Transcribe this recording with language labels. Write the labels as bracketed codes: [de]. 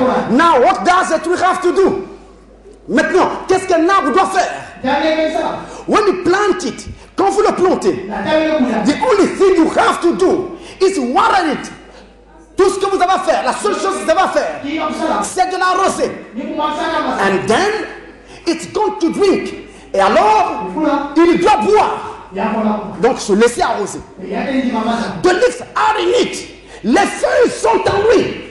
[en] Now what does a tree have to do? [fr] Maintenant, qu'est-ce qu'un arbre doit faire? [en] When you plant it, [fr] quand vous le plantez, [en] the only thing you have to do is water it. [fr] Tout ce que vous avez à faire, la seule chose que vous avez à faire, c'est de l'arroser. [en] And then it's going to drink. [fr] Et alors, il doit boire. Donc se laisser arroser. [en] The leaves are in it. [fr] Les feuilles sont en lui.